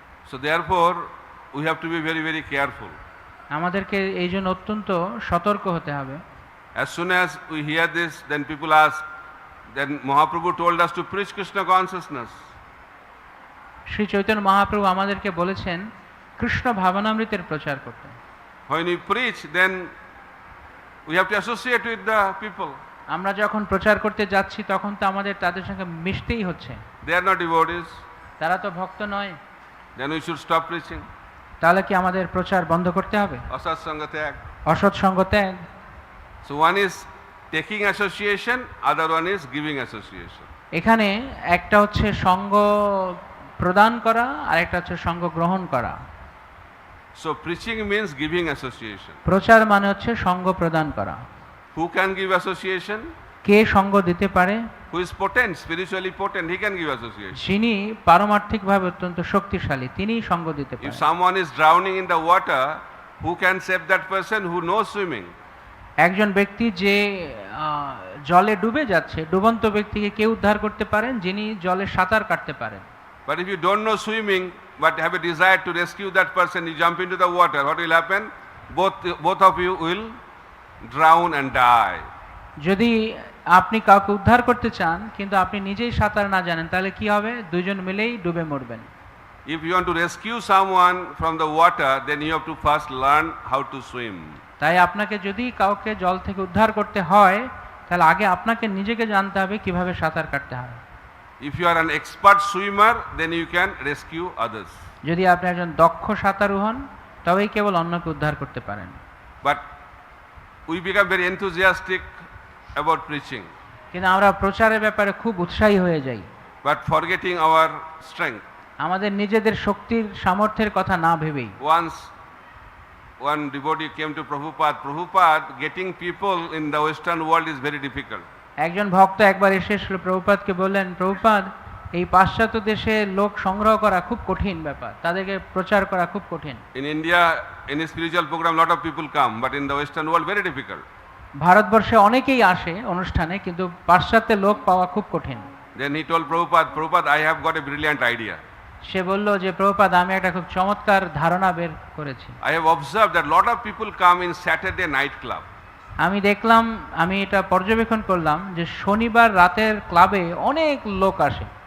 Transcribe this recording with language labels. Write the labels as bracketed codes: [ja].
[en] So therefore, we have to be very, very careful. [bn] আমাদেরকে এই জন্য অত্যন্ত সতর্ক হতে হবে। [en] As soon as we hear this, then people ask, then Mahaprabhu told us to preach Krishna consciousness. [bn] Shri Chaitanya Mahaprabhu আমাদেরকে বলেছেন কৃষ্ণ ভাবনামৃতের প্রচার করতে। [en] When we preach, then we have to associate with the people. [bn] আমরা যখন প্রচার করতে যাচ্ছি তখন তো আমাদের তাদের সঙ্গে মিশতেই হচ্ছে। [en] They are not devotees. [bn] তারা তো ভক্ত নয়। [en] Then we should stop preaching. [bn] তাহলে কি আমাদের প্রচার বন্ধ করতে হবে? [sa] Asat sanga tyag. [bn] অসৎ সঙ্গ ত্যাগ। [en] So one is taking association, other one is giving association. [bn] এখানে একটা হচ্ছে সঙ্গ প্রদান করা আর একটা হচ্ছে সঙ্গ গ্রহণ করা। [en] So preaching means giving association. [bn] প্রচার মানে হচ্ছে সঙ্গ প্রদান করা। [en] Who can give association? [bn] কে সঙ্গ দিতে পারে? [en] who is potent, spiritually potent, he can give association. [bn] যিনি পারমার্থিকভাবে অত্যন্ত শক্তিশালী তিনিই সঙ্গ দিতে [en] If [bn] পারেন। [en] someone is drowning in the water, who can save that person who knows swimming? [bn] একজন ব্যক্তি যে জলে ডুবে যাচ্ছে, ডুবন্ত ব্যক্তিকে কে উদ্ধার করতে পারেন? যিনি জলে সাঁতার কাটতে পারেন। [en] But if you don't know swimming, but have a desire to rescue that person, you jump into the water, what will happen? Both of you will drown and die. [bn] যদি আপনি কাউকে উদ্ধার করতে চান কিন্তু আপনি নিজেই সাঁতার না জানেন, তাহলে কি হবে? দুজন মিলেই ডুবে মরবেন। [en] If you want to rescue someone from the water, then you have to first learn how to swim. [bn] তাই আপনাকে যদি কাউকে জল থেকে উদ্ধার করতে হয়, তাহলে আগে আপনাকে নিজেকে জানতে হবে কিভাবে সাঁতার কাটতে হয়। [en] If you are an expert swimmer, then you can rescue others. [bn] যদি আপনি একজন দক্ষ সাঁতারু হন, তবেই কেবল অন্যকে উদ্ধার করতে পারেন। [en] But we become very enthusiastic about preaching, [bn] কিন্তু আমরা প্রচারের ব্যাপারে খুব উৎসাহী হয়ে যাই, [en] but forgetting our strength. [bn] আমাদের নিজেদের শক্তির সামর্থ্যের কথা না ভেবেই। [en] Once one devotee came to Prabhupada, getting people in the Western world is very difficult. [bn] একজন ভক্ত একবার এসে প্রভুপাদকে বললেন, প্রভুপাদ, এই পাশ্চাত্য দেশে লোক সংগ্রহ করা খুব কঠিন ব্যাপার, তাদেরকে প্রচার করা খুব কঠিন। [en] In India, in a spiritual program, lot of people come, but in the Western world, very difficult. [bn] ভারতবর্ষে অনেকেই আসে অনুষ্ঠানে, কিন্তু পাশ্চাত্যে লোক পাওয়া খুব কঠিন। [en] Then he told Prabhupada, I have got a brilliant idea. [bn] সে বলল যে, প্রভুপাদ, আমি একটা খুব চমৎকার ধারণা বের করেছি। [en] I have observed that lot of people come in Saturday night club. [bn] আমি দেখলাম, আমি এটা পর্যবেক্ষণ করলাম যে শনিবার রাতের ক্লাবে অনেক লোক আসে,